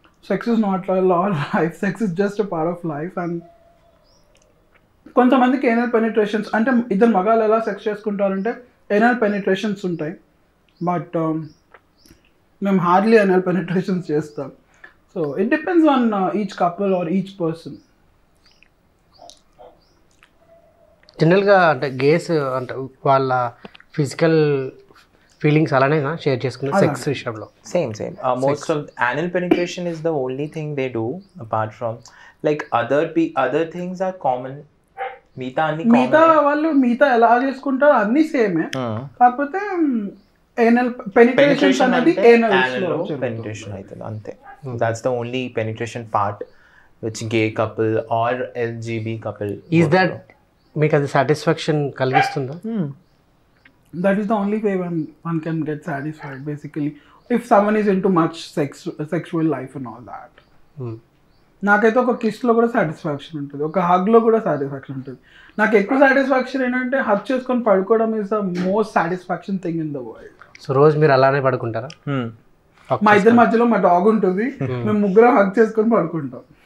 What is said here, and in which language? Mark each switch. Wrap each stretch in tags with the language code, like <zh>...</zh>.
<en>Sex is not long life, sex is just a part of life. And</en> <te>కొంతమందికి anal పెనిట్రేషన్స్ అంటే ఇద్దరు మగాళ్ళు ఎలా సెక్స్ చేసుకుంటారంటే ఏనల్ పెనిట్రేషన్స్ ఉంటాయి, బట్ మేము హార్డ్లీ ఏనల్ పెనిట్రేషన్స్ చేస్తాం.</te> <en>So it depends on each couple or each person.</en> <te>జనరల్గా అంటే గేస్ అంటే వాళ్ళ ఫిజికల్ ఫీలింగ్స్ అలానే షేర్ చేసుకునే సెక్స్ విషయంలో</te> <en>Same most of anal penetration is the only thing they do, apart from like other things are common.</en> <te>మిగతా వాళ్ళు మిగతా ఎలా చేసుకుంటారో అన్ని సేమే, కాకపోతే ఏనల్ పెనిట్రేషన్ అనేది ఏనల్ పెనిట్రేషన్ అవుతుంది అంతే.</te> <en>That's the only penetration part which gay couple or LGB couple.</en> <te>Is that మీకు అది satisfaction కలిగిస్తుందా?</te> <en>That is the only way one can get satisfied, basically, if someone is into much sexual life and all that.</en> <te>నాకైతే ఒక కిస్లో కూడా satisfaction ఉంటుంది, ఒక హగ్లో కూడా satisfaction ఉంటుంది. నాకు ఎక్కువ సాటిస్ఫాక్షన్ ఏంటంటే హగ్ చేసుకొని పడుకోవడం is the most satisfaction thing in the world. So రోజు మీరు అలానే పడుకుంటారా? మా ఇద్దరి మధ్యలో మా డాగ్ ఉంటుంది, మేము ముగ్గురం హగ్ చేసుకొని పడుకుంటాం.</te>